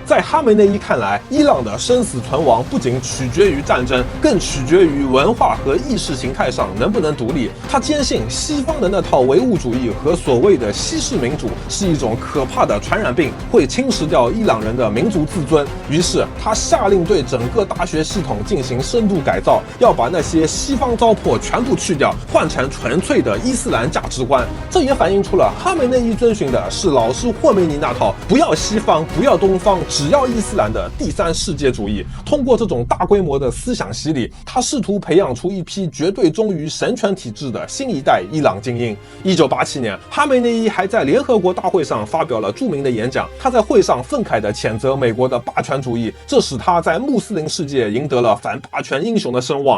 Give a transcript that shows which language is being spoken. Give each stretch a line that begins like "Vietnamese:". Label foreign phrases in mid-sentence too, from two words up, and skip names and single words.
Chinese: 在哈梅內伊看來，伊朗的生死存亡不僅取決於戰爭，更取決於文化和意識形態上能不能獨立。他堅信西方的那套唯物主義和所謂的西式民主是一種可怕的傳染病，會侵蝕掉伊朗人的民族自尊。於是他下令對整個大學系統進行深度改造，要把那些西方糟粕全部去掉，換成純粹的伊斯蘭價值觀。這也反映出了哈梅內伊遵循的是老師霍梅尼那套不要西方不要東方只要伊斯蘭的第三世界主義。通過這種大規模的思想洗禮，他試圖培養出一批絕對忠於神權體制的新一代伊朗精英。1987年，哈梅內伊還在聯合國大會上發表了著名的演講，他在會上憤慨地譴責美國的霸權主義，這使他在穆斯林世界贏得了反霸權英雄的聲望。